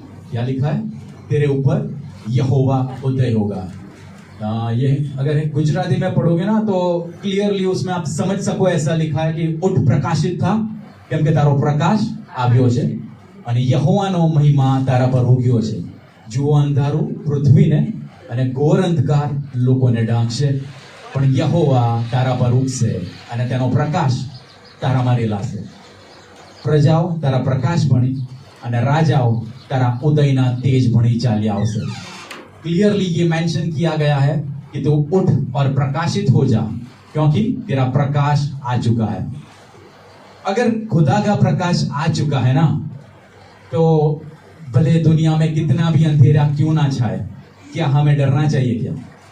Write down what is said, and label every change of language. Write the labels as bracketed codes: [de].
[hi] क्या लिखा है? तेरे ऊपर यहोवा उदय होगा। ये अगर गुजराती में पढ़ोगे ना तो क्लियरली उसमें आप समझ सको, ऐसा लिखा है कि उठ प्रकाशित था, [gu] કેમ કે તારો પ્રકાશ આવ્યો છે અને યહોવાનો મહિમા તારા પર ઉગ્યો છે। જુઓ અંધારું પૃથ્વીને અને ઘોર અંધકાર લોકોને ઢાંકશે, પણ યહોવા તારા પર ઉગશે અને તેનો પ્રકાશ તારામાં રેલાશે। પ્રજાઓ તારા પ્રકાશ ભણી અને રાજાઓ તારા ઉદયના તેજ ભણી ચાલી આવશે। [hi] क्लियरली ये मेंशन किया गया है कि तू उठ और प्रकाशित हो जा, क्योंकि तेरा प्रकाश आ चुका है। अगर खुदा का प्रकाश आ चुका है ना, तो भले दुनिया में कितना भी अंधेरा क्यों ना छाए, क्या हमें डरना चाहिए क्या?